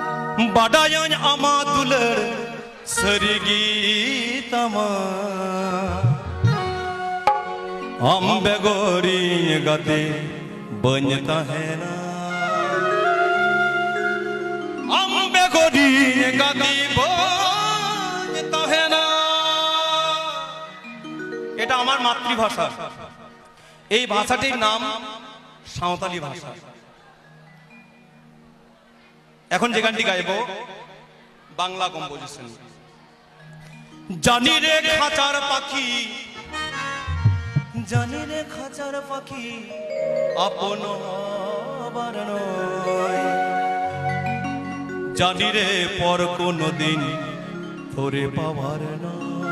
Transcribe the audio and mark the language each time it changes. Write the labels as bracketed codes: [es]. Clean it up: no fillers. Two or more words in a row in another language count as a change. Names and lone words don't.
[sat] Badayan amadular sarigi tama ambe gori gate banyta hai na ambe gori gate banyta hai na [bn] এটা আমার মাতৃভাষা এই ভাষাটির নাম সাঁওতালি ভাষা এখন যে গানটি গাইবো বাংলা কম্পোজিশন জানি রে খাঁচার পাখি জানি রে খাঁচার পাখি আপন হবার নয় জানি রে পর কোনো দিন তোরে পাওয়ার নয়